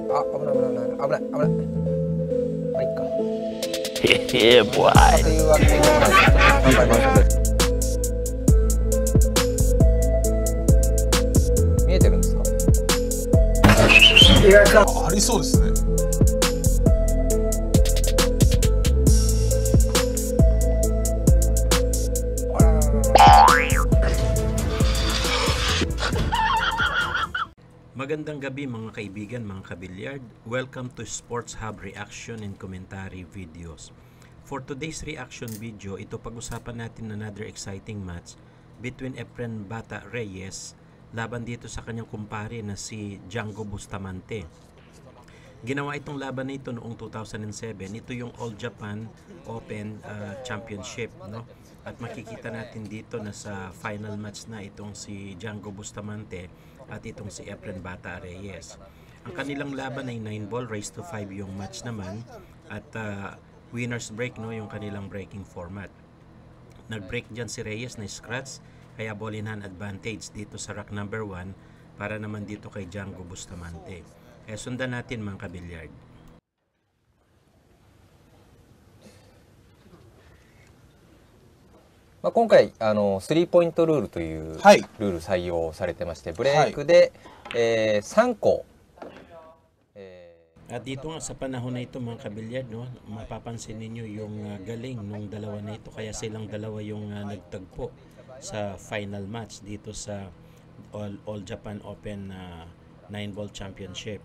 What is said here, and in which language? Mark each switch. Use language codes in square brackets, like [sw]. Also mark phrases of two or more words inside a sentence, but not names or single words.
[ja] あ、危ない危ない危ない危ない危ない。まあ、いっか。 [en] Yeah, boy. [ja] というわけで、頑張ります。見えてるんですか？ありそうですね。 [tl] Magandang gabi mga kaibigan, mga kabilyard. [en] Welcome to Sports Hub Reaction and Commentary Videos. For today's reaction video, [tl] ito pag-usapan natin [en] another exciting match between [tl] Efren Bata Reyes laban dito sa kanyang kumpare na si Django Bustamante. Ginawa itong laban na ito noong 2007. Ito yung All Japan Open Championship, no? At makikita natin dito na sa [en] final match [tl] na itong si Django Bustamante at itong si Efren Bata Reyes. Ang kanilang laban ay 9-ball, [en] race to 5 [tl] yung match naman at [en] winner's break, [tl] no, yung kanilang [en] breaking format. [tl] Nag-break dyan si Reyes na scratch, kaya [en] ball in hand advantage [tl] dito sa [en] rack number 1 [tl] para naman dito kay Django Bustamante. Kaya sundan natin mga kabilyard. [ja] まあ、今回スリーポイントルールというルール採用されてまして、ブレイクで、3 個、 [tl] At dito nga sa panahon na ito mga kabilyard, no, mapapansin ninyo yung galing nung dalawa na ito, kaya silang dalawa yung nagtagpo sa [en] final match [tl] dito sa All Japan Open 9-ball Championship.